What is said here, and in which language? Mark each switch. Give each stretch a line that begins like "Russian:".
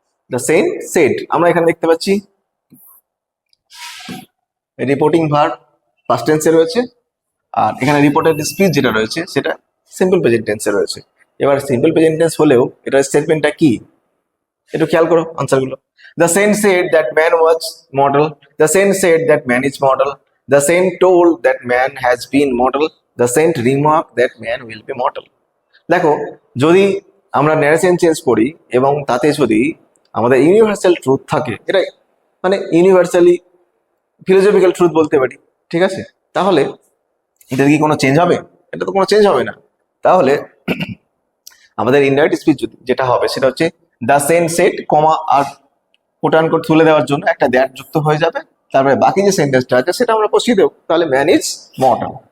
English: the saint said
Bangla: আমরা এখানে দেখতে পাচ্ছি রিপোর্টিং ভার্ব পাস্ট টেন্সে রয়েছে, আর এখানে রিপোর্টেড স্পিচ যেটা রয়েছে সেটা সিম্পল প্রেজেন্ট টেন্সে রয়েছে। এবার সিম্পল প্রেজেন্ট টেন্স হলেও এটার স্টেটমেন্টটা কি একটু খেয়াল করো আনসারগুলো।
English: The saint said that man was mortal. The saint said that man is mortal. The saint told that man has been mortal. The saint remarked that man will be mortal.
Bangla: দেখো, যদি আমরা narration change করি এবং তাতে যদি আমাদের universal truth থাকে, এটা মানে
English: universally philosophical truth
Bangla: বলতে পারি। ঠিক আছে, তাহলে এটা কি কোনো চেঞ্জ হবে? এটা তো কোনো চেঞ্জ হবে না। তাহলে আমাদের ইনডাইরেক্ট স্পিচ যেটা হবে সেটা হচ্ছে
English: the saint said,
Bangla: comma আর coat unquote তুলে দেওয়ার জন্য একটা দ্যাট যুক্ত হয়ে যাবে, তারপরে বাকি যে সেন্টেন্সটা আছে সেটা আমরা বসিয়ে দেবো, তাহলে
English: Man is mortal.